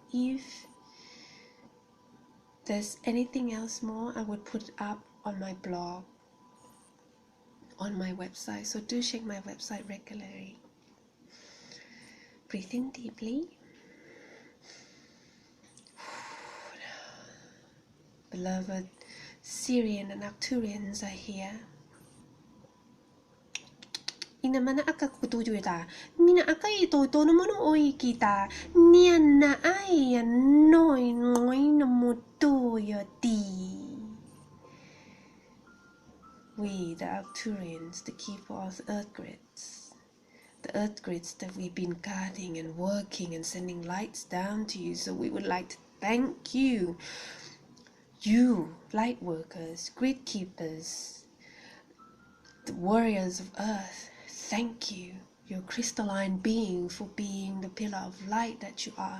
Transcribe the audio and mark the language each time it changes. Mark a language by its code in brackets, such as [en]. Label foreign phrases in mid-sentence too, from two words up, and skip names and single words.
[en] If there's anything else more, I would put it up on my blog, on my website, so do check my website regularly. Breathe in deeply. Beloved Syrian and Arcturians are here. Ina mana aka kutuju ta, mina aka ito no mono oi kita, nian na ai noi na moto ti. We, the Arcturians, the keeper of the earth grids that we've been guarding and working and sending lights down to you, so we would like to thank you. You, light workers, grid keepers, the warriors of earth, thank you, your crystalline being, for being the pillar of light that you are.